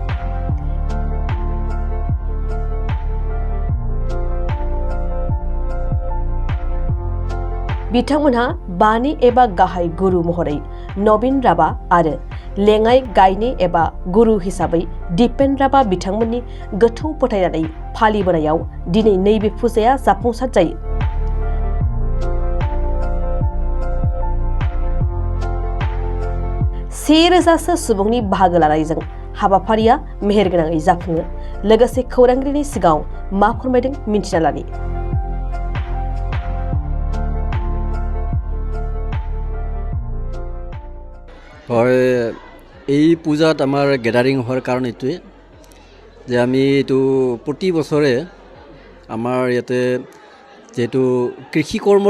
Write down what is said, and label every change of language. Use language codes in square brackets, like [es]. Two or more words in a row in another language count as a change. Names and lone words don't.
[brx] बिथांमोनहा बानि एबा गाहाय गुरु महरै नवीन राभा आरो लेङाइ गायने एबा गुरु हिसाबै दिपेन राभा बिथांमोननि गोथौ फोथायनानै फालिबोनायाव दिनै नैबे फुजाया जाफुंसार जायो। रोजासो सुबुंनि बाहागो लानायजों हाबाफारिया मेहेरगोनाङै जाफुङो। लोगोसे खौरांगिरिनि सिगाङाव मा फोरमायदों मिन्थिना लानि। [as] হয়, এই পূজাত আমাৰ গেডাৰিং হোৱাৰ কাৰণ এইটোৱে যে আমি এইটো প্ৰতি বছৰে আমাৰ ইয়াতে যেহেতু কৃষি কৰ্মৰ